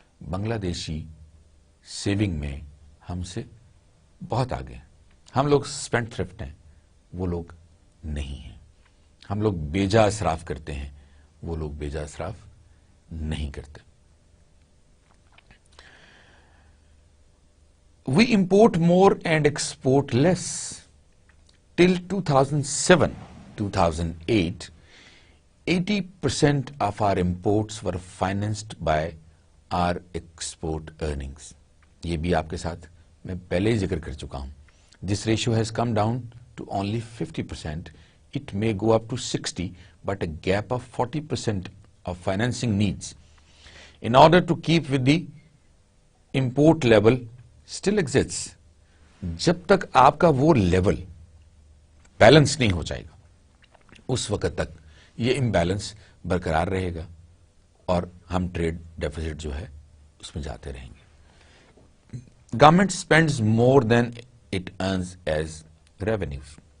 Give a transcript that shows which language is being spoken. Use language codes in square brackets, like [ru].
[ur] بنگلہ دیشی سیونگ میں ہم سے بہت آگے ہیں. ہم لوگ اسپینڈ تھرفٹ ہیں، وہ لوگ نہیں ہیں. ہم لوگ بیجا اسراف کرتے ہیں، وہ لوگ بیجا اسراف نہیں کرتے. [en] We import more and export less. Till 2007, 2008, 80% of our imports were financed by our export earnings. [ur] یہ بھی آپ کے ساتھ میں پہلے ہی ذکر کر چکا ہوں. [en] This ratio has come down to only 50%. It may go up to 60, but a gap of 40% of financing needs in order to keep with the import level still exists. [ur] جب تک آپ کا وہ لیول بیلنس نہیں ہو جائے گا اس وقت تک یہ امبیلنس برقرار رہے گا اور ہم ٹریڈ ڈیفیسٹ جو ہے اس میں جاتے رہیں گے. [en] Government spends more than it earns as revenues.